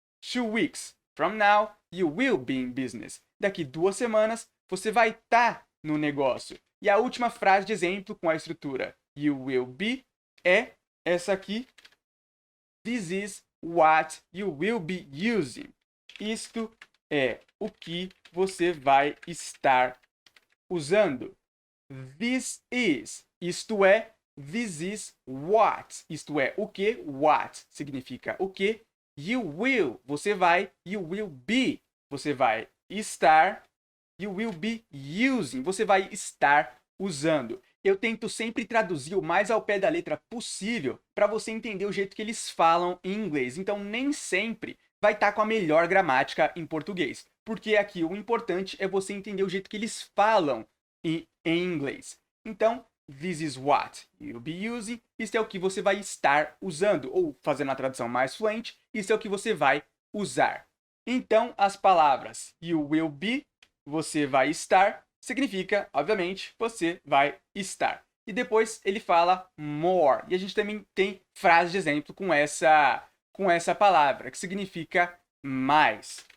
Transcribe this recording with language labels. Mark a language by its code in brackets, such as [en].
[en] 2 weeks from now, you will be in business. [pt] Daqui 2 semanas, você vai estar no negócio. E a última frase de exemplo com a estrutura [en] you will be [pt] é essa aqui. [en] This is what you will be using. [pt] Isto é o que você vai estar usando. This is, isto é. [en] This is what, [pt] isto é o que. What significa o que. [en] You will, [pt] você vai. You will be, você vai estar. [en] You will be using, [pt] você vai estar usando. Eu tento sempre traduzir o mais ao pé da letra possível para você entender o jeito que eles falam em inglês. Então, nem sempre vai estar com a melhor gramática em português. Porque aqui o importante é você entender o jeito que eles falam em inglês. Então, [en] this is what you'll be using. [pt] Isso é o que você vai estar usando. Ou, fazendo a tradução mais fluente, isso é o que você vai usar. Então, as palavras [en] you will be, [pt] você vai estar, significa, obviamente, você vai estar. E depois ele fala more. E a gente também tem frase de exemplo com essa palavra, que significa mais.